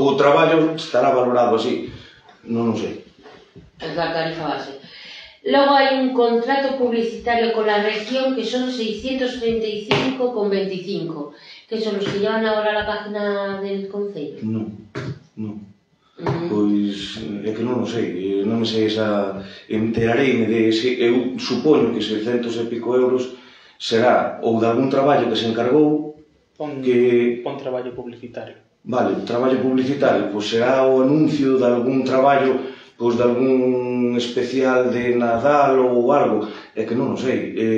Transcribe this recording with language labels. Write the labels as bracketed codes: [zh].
[gl] O traballo estará valorado así. Non o sei. [es] Es la tarifa base. Luego hay un contrato publicitario con la región que son 635,25, que son los que llevan ahora la página del concello. [gl] Non. Pois é que non o sei, non me sei esa... Enterareime de ese... Eu supoño que 600 e pico euros será ou de algún traballo que se encargou que... Pon traballo publicitario. Vale, traballo publicitario, pois será o anuncio de algún traballo, pois de algún especial de Nadal ou algo, é que non o sei.